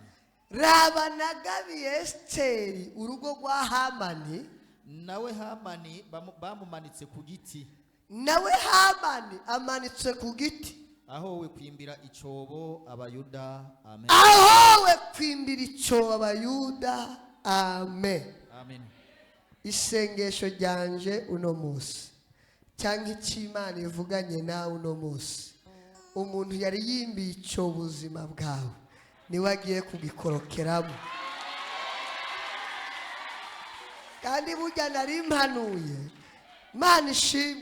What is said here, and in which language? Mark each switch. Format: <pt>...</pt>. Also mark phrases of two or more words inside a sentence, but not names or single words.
<rn>Raba nagabiye Esteri urugo rwa Hamani. Nawe Hamani bamumanitse ku giti. Nawe Hamani amanitse ku giti. Ahowe kwimbira icobo abayuda. Amen. Ahowe kwimbira icobo abayuda. Amen. Amen. Isengesho ryanje uno munsi cyangwa icy'Imana ivuganye nawe uno munsi, umuntu yari yimbiye icyo buzima bwawe niwe agiye kugikorokeramo. Kandi burya nari impanuye Imana ishimwe.</rn>